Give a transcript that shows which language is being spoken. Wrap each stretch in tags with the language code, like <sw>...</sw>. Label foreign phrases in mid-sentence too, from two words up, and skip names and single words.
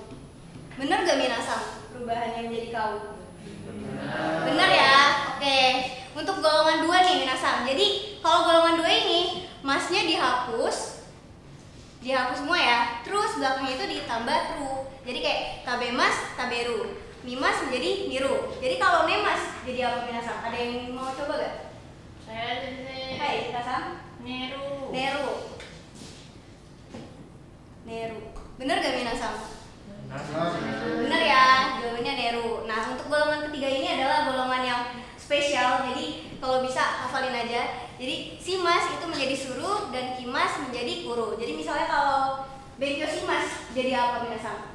<id>Bener gak minasan perubahannya menjadi kau? Bener ya? Oke. Untuk golongan 2 nih minasan. Jadi kalau golongan 2 ini masnya dihapus. Dihapus semua ya. Terus belakangnya itu ditambah ru. Jadi kayak</id> <ja>食べます、食べる.</ja> <id>Mimas menjadi miru. Jadi kalau nemas jadi apa minasan? Ada yang mau coba gak? Saya sensei.</id> <ja>はい、皆さん.</ja> <id>Neru.</id> <ja>寝る。寝る.</ja> <id>Bener gak minasan? Bener ya, jawabannya Neru. Nah, untuk golongan ketiga ini adalah golongan yang spesial. Jadi kalau bisa hafalin aja. Jadi simas itu menjadi suru dan kimas menjadi kuru. Jadi misalnya kalau</id> <ja>勉強します</ja> <id>jadi apa minasan?</id>